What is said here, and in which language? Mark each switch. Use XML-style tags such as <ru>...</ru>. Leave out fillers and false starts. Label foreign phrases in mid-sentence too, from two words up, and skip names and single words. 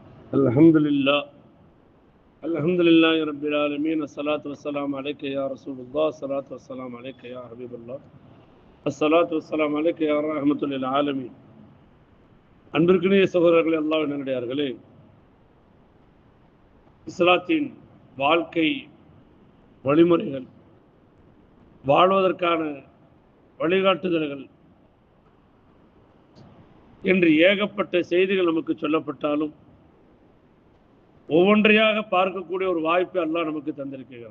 <ar>الحمد لله رب العالمين الصلاة والسلام عليك يا رسول الله الصلاة والسلام عليك يا حبيب الله الصلاة والسلام عليك يا رحمة للعالمين.</ar> <ta>அன்பிற்கினிய சகோதரர்களே, அல்லாஹ் நல்லடியார்களே, இஸ்லாத்தின் வாழ்க்கை வழிமுறைகள், வாழ்வதற்கான வழிகாட்டுதல்கள் என்று ஏகப்பட்ட செய்திகள் நமக்கு சொல்லப்பட்டாலும் ஒவ்வொன்றையாக பார்க்கக்கூடிய ஒரு வாய்ப்பை அல்லாஹ் நமக்கு தந்திருக்கிறான்.</ta>